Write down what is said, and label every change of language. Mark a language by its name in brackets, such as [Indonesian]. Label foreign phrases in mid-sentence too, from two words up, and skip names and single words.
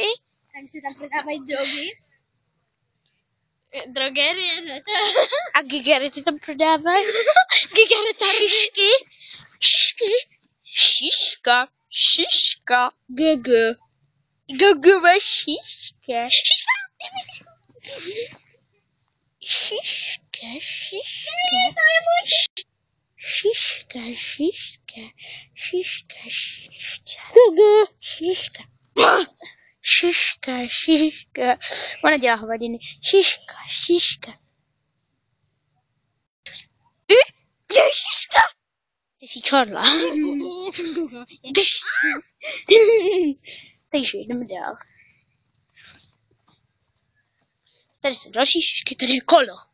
[Czech] Tady si tam prodávají drogy. Drogerie, ne? A gigarety tam prodávají. Gigaretard. Šiška, Gugu má šiška. Šiška. Šiška, šiška, šiška, šiška. Gugu. Šiška. Šiška, šiška. Ona dělá hovadiny. Šiška, šiška. Kde je šiška? Ty jsi čorla. Takže jdeme dál. Tady jsou další šišky, tady je kolo.